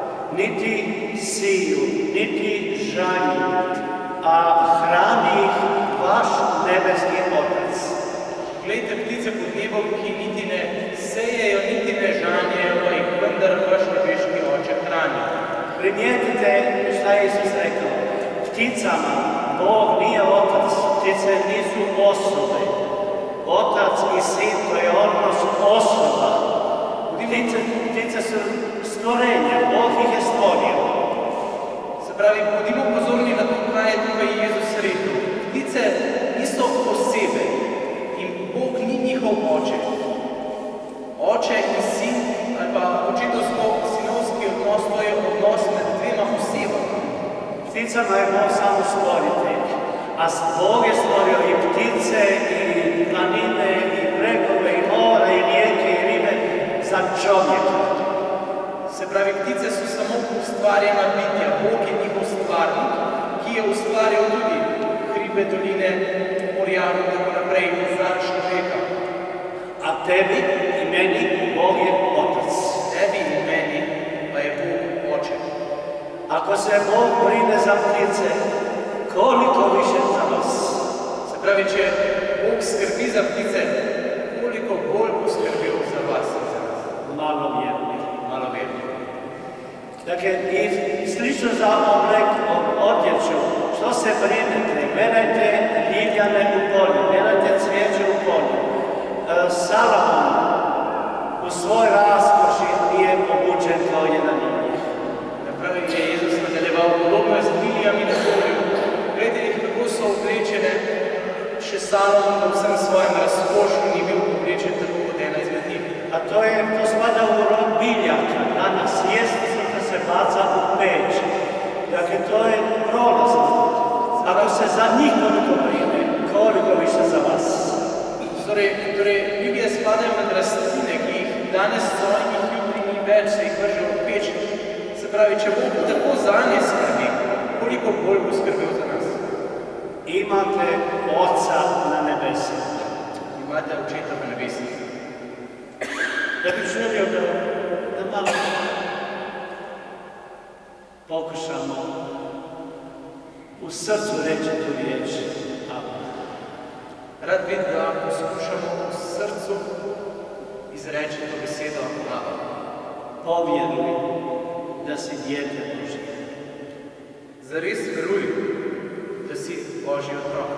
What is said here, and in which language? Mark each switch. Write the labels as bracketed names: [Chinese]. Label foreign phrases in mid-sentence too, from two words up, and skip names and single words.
[Croatian] niti siju, niti žanju, a hrani ih vaš nebeski Otac. [Slovenian] Glejte ptice pod nebom, ki niti ne sejejo, niti ne žanjejo, pa jih vendar vaš nebeški Oče hrani. [Croatian] Primijetite šta je Isus rekao. Pticama Bog nije Otac, ptice nisu osobe. Otac i Sin, to je odnos osoba. Ptice su stvorenja, Bog ih je stvorio. [Slovenian] Se pravi, bodimo pozorni na to, kaj je tukaj Jezus rekel. Ptice niso osebe in Bog ni njihov oče. Oče in sin, ali pa očetovsko-sinovski odnos, to je odnos med dvema osebama. [Croatian] Pticama je Bog samo stvoritelj, a Bog je stvorio i ptice, i planine, i bregove, i mora, i rijeke, i ribe za čovjeka. [Slovenian] Se pravi, ptice su samo ustvarjena bitja, Bog je njihov stvarnik, ki je ustvarjal tudi hribe, doline, morja in tako naprej, za človeka. [Croatian] A tebi i meni Bog je Otac. [Slovenian] Tebi in meni pa je Bog Oče. [Croatian] Ako se Bog brine za ptice, koliko više za vas? [Slovenian] Se pravi, če Bog skrbi za ptice, koliko bolj bo skrbel za vas in za nas. [Croatian] Malo vjerni. [Slovenian] Malo verni. [Croatian] Dakle, i slično za odjeću, što se brinete, gledajte ljiljane u polju, gledajte cvijeće u polju. Salomon u svoj raskoši nije obučen kao jedan od njih. [Slovenian] Napravi je Jezus nadaljeval, podobno je z lilijami na polju. Gledajte jih, kako so oblečene, še Salomon v vsem svojem razkošu ni bil oblečen tako kot ena izmed njih. [Croatian] A to spada u rod biljaka. Danas jesti se baca u peć. Dakle, to je prolazno. Ako se za njih toliko brine, koliko više za vas. [Slovenian] Torej, ljudje spadajo med rastline, ki jih danes zoj in jutri ni več, se jih vrže v peč. Se pravi, če Bog tako zanje skrbi, koliko bolj bo skrbel za nas. [Croatian] Imate Oca na nebesi. [Slovenian] Imate Očeta v nebesi. [Croatian] Ja bih želio da malo pokušamo u srcu reći tu riječ. [Slovenian] Rad bi da poskušamo v srcu izreči to besedo Abba. [Croatian] Povjeruj da si dijete Božje. [Slovenian] Zares veruj, da si Božji otrok.